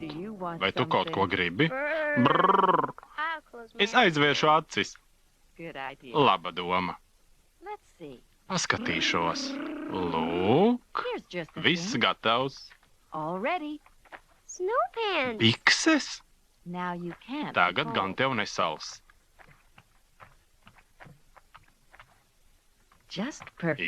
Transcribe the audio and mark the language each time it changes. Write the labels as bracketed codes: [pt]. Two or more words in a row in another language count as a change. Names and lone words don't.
[lv] Vai tu kaut ko gribi? Brrr. Es aizvēršu acis. Laba doma. Paskatīšos. Lūk, viss gatavs. Bikses? [en] Now you can't. [lv] Tagad gan tev nesals. [en] Just perfect.